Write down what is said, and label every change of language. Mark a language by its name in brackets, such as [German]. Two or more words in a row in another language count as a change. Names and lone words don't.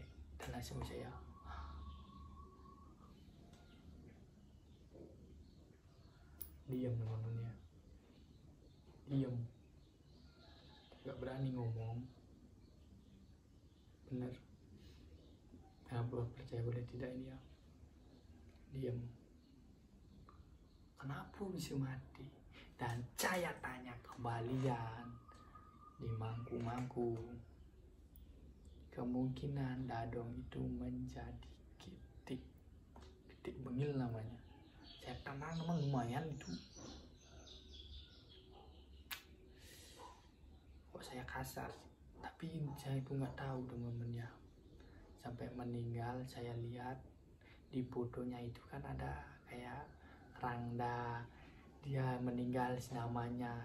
[Indonesian] Dan langsung saya diam teman-teman ya, diam, nggak berani ngomong. Bener, boleh percaya boleh tidak ini ya, diam. Kenapa bisa mati? Dan saya tanya kembalian di mangku-mangku, kemungkinan Dadong itu menjadi kitik bengil namanya. Saya tenang memang lumayan itu. Kok saya kasar sih? Tapi saya itu nggak tahu teman-teman ya. Sampai meninggal saya lihat di fotonya itu kan ada kayak Rangda, dia meninggal namanya.